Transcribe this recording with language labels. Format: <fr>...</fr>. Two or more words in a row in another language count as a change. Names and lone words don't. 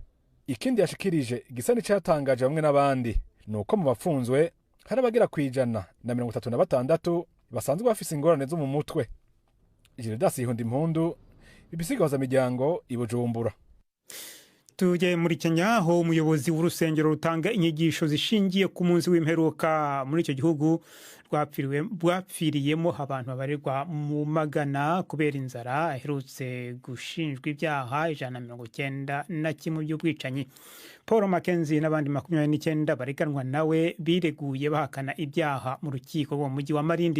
<rn>Ikindi yashikirije gisa n'icatangaje bamwe n'abandi nuko mu bapfunzwe hari abagera ku 136 basanzwe bafise ingorane zo mu mutwe. Gildas Ihundimpundu, BBC Gahuzamiryango i Bujumbura. Tuje muri Kenya aho umuyobozi w'urusengero rutanga inyigisho zishingiye ku munsi w'imperuka muri icyo gihugu rwapfiriyemo abantu babarirwa mu magana kubera inzara aherutse gushinjwa ibyaha 191 by'ubwicanyi. Paul Mackenzie n'abandi 29 bareganwa nawe bireguye bahakana ibyaha mu rukiko rwo mu mujyi wa Malindi.</rn>